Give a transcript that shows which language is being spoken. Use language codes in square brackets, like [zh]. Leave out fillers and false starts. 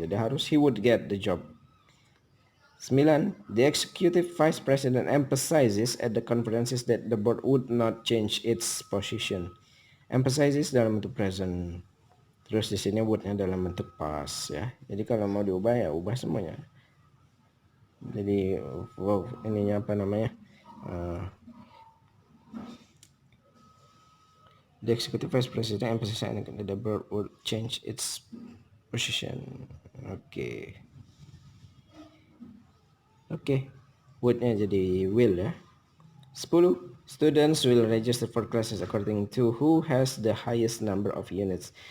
[id] Jadi harus [en] he would get the job. 9. The executive vice president emphasizes at the conferences that the board would not change its position. [id] Emphasizes dalam bentuk present. Terus di sini would-nya dalam bentuk past ya. Jadi kalau mau diubah ya ubah semuanya. Jadi wow, ininya apa namanya? [en] The executive vice president emphasizes that the board would change its position. [id] Oke. Oke. Would-nya jadi will ya. 10. [en] Students will register for classes according to who has the highest number of units.